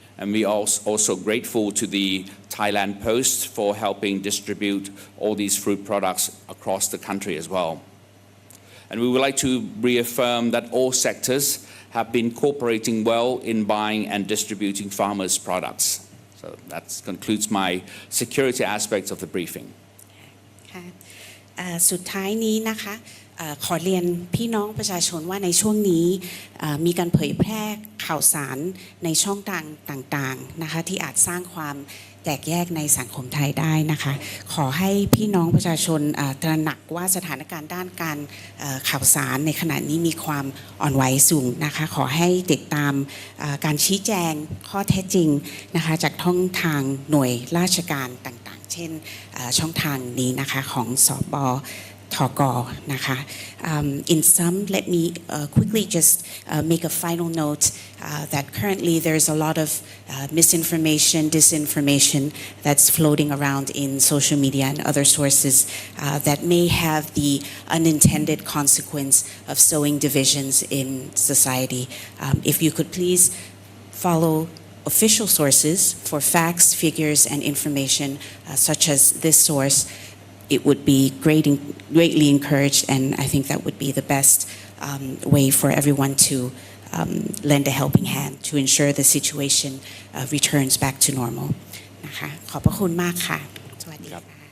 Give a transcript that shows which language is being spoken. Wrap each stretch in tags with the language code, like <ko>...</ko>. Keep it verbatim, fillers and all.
<en>And we are also grateful to the Thailand Post for helping distribute all these fruit products across the country as well. And we would like to reaffirm that all sectors have been cooperating well in buying and distributing farmers' products. So that concludes my security aspects of the briefing.</en> <th>ค่ะเอ่อสุดท้ายนี้นะคะเอ่อขอเรียนพี่น้องประชาชนว่าในช่วงนี้เอ่อมีการเผยแพร่ข่าวสารในช่องทางต่างๆนะคะที่อาจสร้างความ แตกแยกในสังคมไทยได้นะคะขอให้พี่น้องประชาชนเอ่อตระหนักว่าสถานการณ์ด้านการเอ่อข่าวสารในขณะนี้มีความอ่อนไหวสูงนะคะขอให้ติดตามเอ่อการชี้แจงข้อเท็จจริงนะคะจากท่องทางหน่วยราชการต่างๆ เช่นเอ่อช่องทางนี้นะคะของสบ Togol, Naka.</th> <en>Um, in sum, let me uh, quickly just uh, make a final note uh, that currently there's a lot of uh, misinformation, disinformation that's floating around in social media and other sources uh, that may have the unintended consequence of sowing divisions in society. Um, if you could please follow official sources for facts, figures, and information uh, such as this source, it would be great, greatly encouraged, and I think that would be the best um, way for everyone to um, lend a helping hand to ensure the situation uh, returns back to normal.</en> <th>นะคะขอบพระคุณมากค่ะสวัสดีค่ะ</th>